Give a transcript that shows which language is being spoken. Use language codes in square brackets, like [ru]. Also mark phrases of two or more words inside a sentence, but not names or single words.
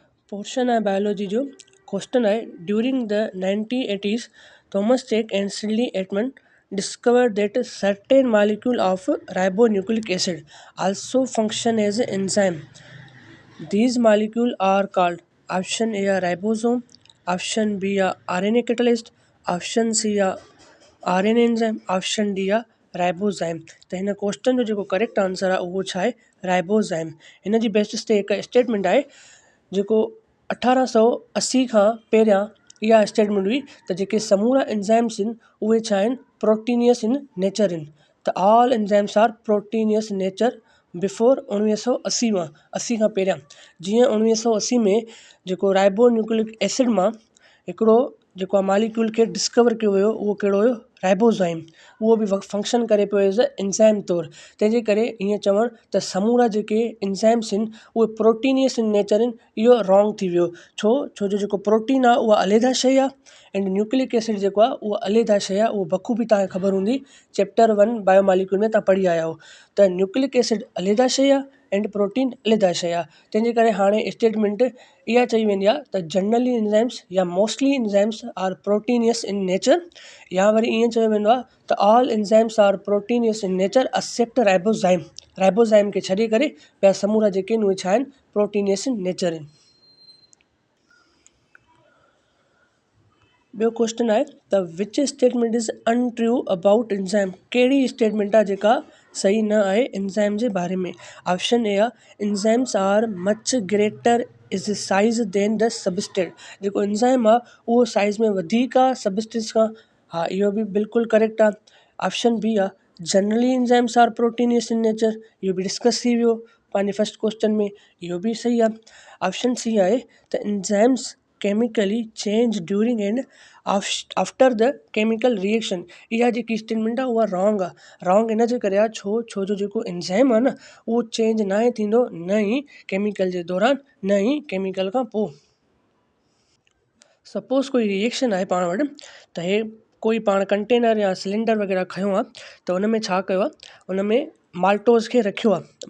[sd] पोर्शन है बायोलॉजी जो क्वेश्चन है [en] during the 1980s Thomas Cech and Sidney Altman discovered that a certain molecule of ribonucleic acid also function as an enzyme. These molecules are called option A ribosome, option B RNA catalyst, option C RNA enzyme, option D राइबोज़ाइम। [sd] त हिन क्वेश्चन जो जेको [en] correct answer [sd] आहे उहो छा आहे राइबोज़ाइम। हिन जी बेस्ट हिकु स्टेटमेंट आहे जेको 1880 खां पहिरियां इहा स्टेटमेंट हुई त जेके समूरा एंजाइम्स आहिनि उहे छा आहिनि [en] proteinaceous in nature [sd] आहिनि। [en] त all enzymes are proteinaceous nature before 1980 [sd] मां 80 खां पहिरियां। जीअं 1980 में जेको [en] ribonucleic acid [sd] मां हिकिड़ो जेको आहे मालिक्यूल खे डिस्कवर कयो वियो उहो कहिड़ो हुयो राइबोज़ाइम। उहो बि फंक्शन करे पियो [en] as a enzyme [sd] तौरु। तंहिंजे करे ईअं चवणु त समूरा जेके एंजाइम्स आहिनि उहे [en] proteinaceous in nature [sd] आहिनि इहो रॉन्ग थी वियो। छो जो जेको प्रोटीन आहे उहा अलहदा शइ आहे एंड [en] nucleic acid [sd] जेको आहे उहा अलहदा शइ आहे। उहो बख़ूबी तव्हांखे ख़बर हूंदी चैप्टर 1 बायोमॉलिक्यूल में तव्हां पढ़ी आया हो त [en] nucleic acid [sd] अलहदा शइ आहे एंड प्रोटीन अलहदा शइ आहे। तंहिंजे करे हाणे स्टेटमेंट इहा चई वेंदी आहे त [en] generally enzymes [sd] या [en] mostly enzymes are proteinaceous in nature, [sd] या वरी ईअं चयो वेंदो आहे त [en] all enzymes are proteinaceous in nature except ribozyme. [sd] राइबोज़ाइम खे छॾे करे ॿिया समूरा जेके आहिनि उहे छा आहिनि [en] proteinaceous in nature [sd] आहिनि। ॿियो क्वेश्चन आहे त [en] which statement is untrue about enzyme. [sd] कहिड़ी स्टेटमेंट आहे जेका सही न आहे एंजाइम जे बारे में। [en] option A आहे enzymes are much greater is size than the substrate. [sd] जेको एंजाइम आहे उहो साइज़ में वधीक आहे सबस्टेंस खां। हा इहो बि बिल्कुलु करेक्ट आहे। [en] option B [sd] आहे [en] generally enzymes are proteinaceous in nature. [sd] इहो बि डिस्कस थी वियो पंहिंजे [en] first question [sd] में, इहो बि सही आहे। [en] option C [sd] आहे त [en] enzymes chemically change during and after the chemical reaction. [sd] इहा जेकी स्टेटमेंट आहे उहा रॉन्ग आहे। रॉन्ग इन जे करे आहे छो जो जेको एंजाइम आहे न उहो चेंज न आहे थींदो न ई केमिकल जे दौरान न ई केमिकल खां पोइ। सपोज़ कोई रिएक्शन आहे पाण वटि त हे कोई पाण कंटेनर या सिलेंडर वग़ैरह खयो आहे त हुन में छा कयो आहे हुन में माल्टोज़ खे रखियो आहे।